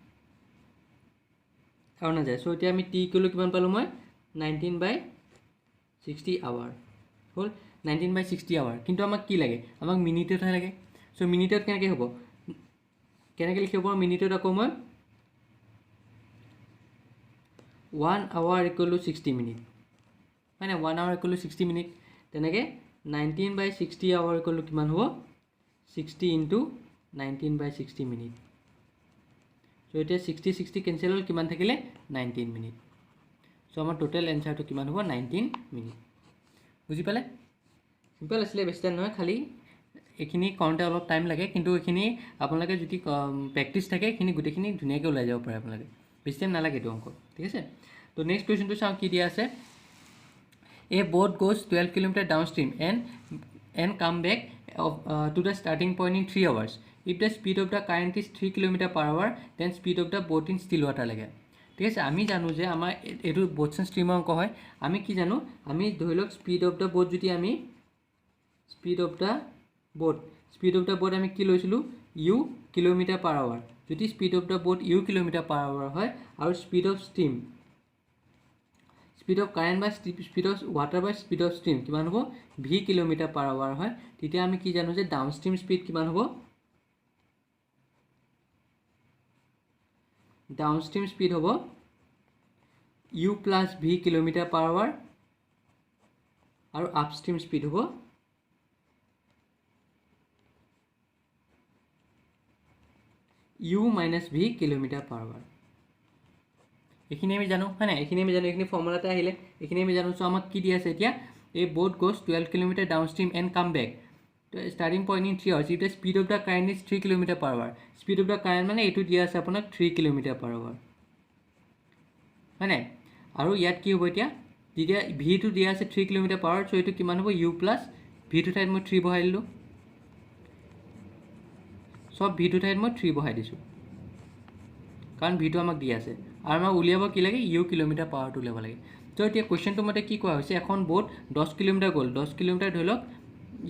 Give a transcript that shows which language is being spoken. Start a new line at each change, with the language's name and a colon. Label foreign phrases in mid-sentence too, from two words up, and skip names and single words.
Assamese: আৰু নাযায় সো এতিয়া আমি
English: t equal to
Assamese: কিমান পালোঁ মই 19/60 আৱাৰ হ'ল 19/60 আৱাৰ কিন্তু আমাক কি লাগে আমাক মিনিটতহে লাগে সো মিনিটত কেনেকৈ হ'ব কেনেকৈ লিখিব পাৰোঁ মিনিটত আকৌ মই
English: 1 hour equal to 60 minutes
Assamese: হয় না
English: 1 hour equal to 60 minutes তেনেকৈ 19/60 hour equal to
Assamese: কিমান হ'ব
English: 60 ইনটু 19/60
Assamese: মিনিট সো এতিয়া 60 কেঞ্চেল হ'ল কিমান থাকিলে 19 মিনিট সো আমাৰ
English: total answer
Assamese: কিমান হ'ব 19 মিনিট বুজি পালে সিম্পল আছিলে বেছি টাইম নহয় খালি এইখিনি কৰোঁতে অলপ টাইম লাগে কিন্তু এইখিনি আপোনালোকে যদি প্ৰেক্টিছ থাকে এইখিনি গোটেইখিনি ধুনীয়াকৈ ওলাই যাব পাৰে আপোনালোকে বেছি টাইম নালাগে এইটো অংক ঠিক আছে তো
English: next question
Assamese: চাওঁ কি দিয়া আছে
English: A boat goes 12 km downstream and come back to the starting point in 3 hours. If the speed of the current is 3 km per hour, then speed of the boat in still water
Assamese: লাগে ঠিক আছে আমি জানো যে আমাৰ এইটো
English: boats and stream
Assamese: অংক হয় আমি কি জানো আমি ধৰি লওক
English: speed of the boat
Assamese: যদি আমি
English: speed of the boat
Assamese: আমি কি লৈছিলোঁ
English: u kilometer per hour
Assamese: যদি
English: speed of the boat u kilometer per hour
Assamese: হয় আৰু
English: speed of stream speed of current
Assamese: বা
English: speed of water
Assamese: বা
English: speed of stream
Assamese: কিমান হ'ব
English: v kilometer per hour
Assamese: হয় তেতিয়া আমি কি জানো যে
English: down stream speed
Assamese: কিমান হ'ব
English: down stream speed
Assamese: হ'ব
English: u plus v kilometer per hour
Assamese: আৰু
English: up stream speed
Assamese: হ'ব
English: u minus v kilometer per hour
Assamese: এইখিনি আমি জানো হয় নাই এইখিনি ফৰ্মুলাতে আহিলে এইখিনি আমি জানো সো আমাক কি দিয়া আছে এতিয়া এই
English: boat goes 12 km downstream and come back to starting point in 3 hours if the speed of the current is 3 km per hour speed of the current
Assamese: মানে এইটো দিয়া আছে আপোনাক
English: 3 km per hour
Assamese: হয় নাই আৰু ইয়াত কি হ'ব এতিয়া যেতিয়া v টো দিয়া আছে
English: 3 km per hour
Assamese: সো এইটো কিমান হ'ব
English: u plus v
Assamese: টো ঠাইত মই 3 বহাই দিলোঁ সব v টো ঠাইত মই 3 বহাই দিছোঁ কাৰণ v টো আমাক দিয়া আছে আৰু আমাক উলিয়াব কি লাগে u কিলোমিটাৰ পাৱাৰটো উলিয়াব লাগে তো এতিয়া কুৱেশ্যনটো মতে কি কোৱা হৈছে এখন বোট 10 কিলোমিটাৰ গ'ল 10 কিলোমিটাৰ ধৰি লওক ইয়াৰ